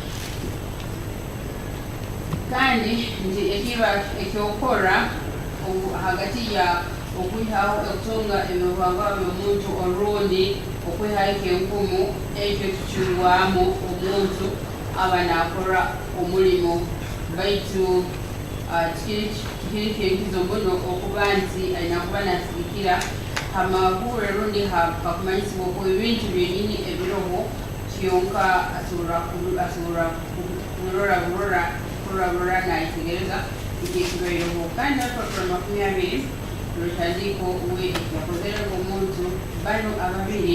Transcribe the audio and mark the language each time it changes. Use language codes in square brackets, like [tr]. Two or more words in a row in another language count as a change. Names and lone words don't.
[nyo] kandi nti ekiba ekyokora hagati ya okwihaho okutunga ebyobuhangwa by'omuntu olundi okwihaho ekyenkumu ekyo kikirwamu omuntu aba nakora omulimo baitu kikiri kyenkizo muno okuba nti alina kuba nasigikira hamahuure lundi hakumanyisibwa ku ebintu byenyini ebiroho kyonka asobola kulora nayitegereza ekyekibaireho kandi olupapula 20 lutandiko we yakozereko omuntu bano ababiri